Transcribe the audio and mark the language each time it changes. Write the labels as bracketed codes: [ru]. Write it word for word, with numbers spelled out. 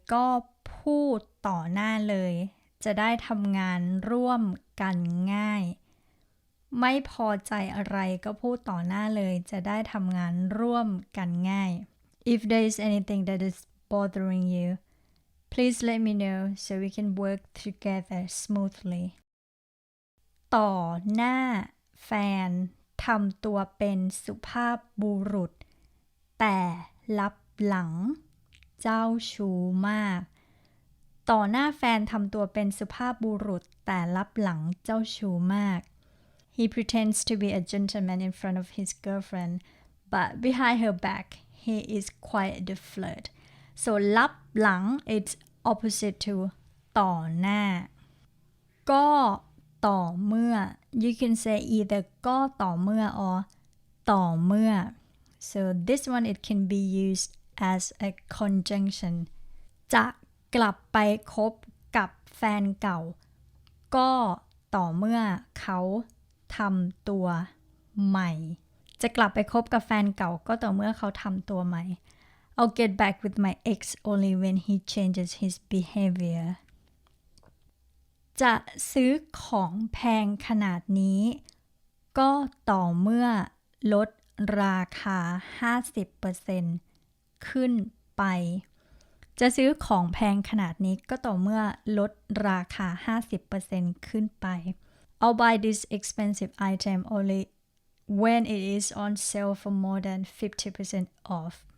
[th] ไม่พอใจอะไรก็พูดต่อหน้าเลย จะได้ทำงานร่วมกันง่าย. ไม่พอใจอะไรก็พูดต่อหน้าเลย จะได้ทำงานร่วมกันง่าย. [en] If there is anything that is bothering you, please let me know so we can work together smoothly. [th] ต่อหน้าแฟนทำตัวเป็นสุภาพบุรุษ แต่ลับหลังเจ้าชู้มาก. ต่อหน้าแฟนทำตัวเป็นสุภาพบุรุษ แต่ลับหลังเจ้าชู้มาก. [en] He pretends to be a gentleman in front of his girlfriend, but behind her back, he is quite the flirt. So ลับหลัง it's opposite to ต่อหน้า. ก็ต่อเมื่อ you can say either ก็ต่อเมื่อ or ต่อเมื่อ. So this one it can be used as a conjunction. [th] จะกลับไปคบกับแฟนเก่าก็ต่อเมื่อเขาทำตัวใหม่. จะกลับไปคบกับแฟนเก่าก็ต่อเมื่อเขาทำตัวใหม่. [en] I'll get back with my ex only when he changes his behavior. [th] จะซื้อของแพงขนาดนี้ก็ต่อเมื่อลดราคา ห้าสิบเปอร์เซ็นต์ ขึ้นไปจะซื้อของแพงขนาดนี้ก็ต่อเมื่อลดราคา ห้าสิบเปอร์เซ็นต์ ขึ้นไป [en] I'll buy this expensive item only when it is on sale for more than fifty percent off.